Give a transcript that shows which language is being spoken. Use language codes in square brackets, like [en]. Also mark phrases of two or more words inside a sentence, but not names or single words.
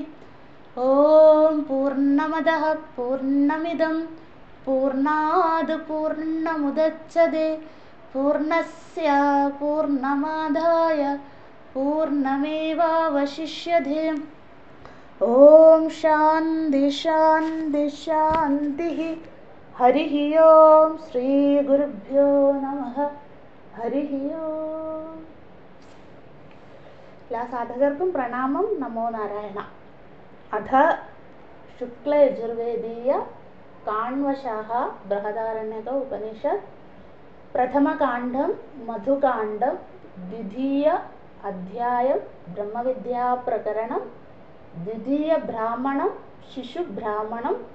[sa] ॐ पूर्णमदः पूर्णमिदं पूर्णात् पूर्णमुदच्यते पूर्णस्य पूर्णमादाय पूर्णमेवावशिष्यते। ॐ शान्ति शान्ति शान्तिः। हरिः ओम श्री गुरुभ्यो नमः। हरिः ओम। [ml] എല്ലാ സാധകർക്കും പ്രണാമം. [sa] നമോ നാരായണ. അഥ ശുക്ലയജുർവേദീയ കാണ്വശാഖ ബൃഹദാരണ്യക ഉപനിഷത് പ്രഥമകാണ്ഡം മധുകാണ്ഡം ദ്വിതീയ അധ്യായം ബ്രഹ്മവിദ്യാ പ്രകരണം ദ്വിതീയ ബ്രാഹ്മണം ശിശുബ്രാഹ്മണം.